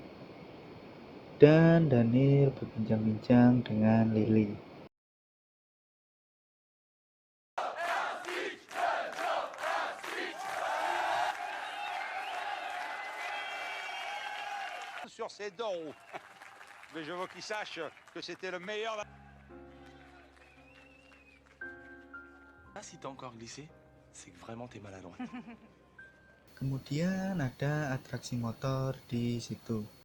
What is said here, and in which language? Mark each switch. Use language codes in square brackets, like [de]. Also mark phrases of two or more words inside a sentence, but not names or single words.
[id] Dan Daniel berbincang-bincang dengan Lily. [fr] Sur ses dents. Mais je veux qu'il sache que c'était le meilleur. Ah, si t'as encore glissé, c'est que vraiment t'es maladroite. [id] Kemudian ada atraksi motor di situ.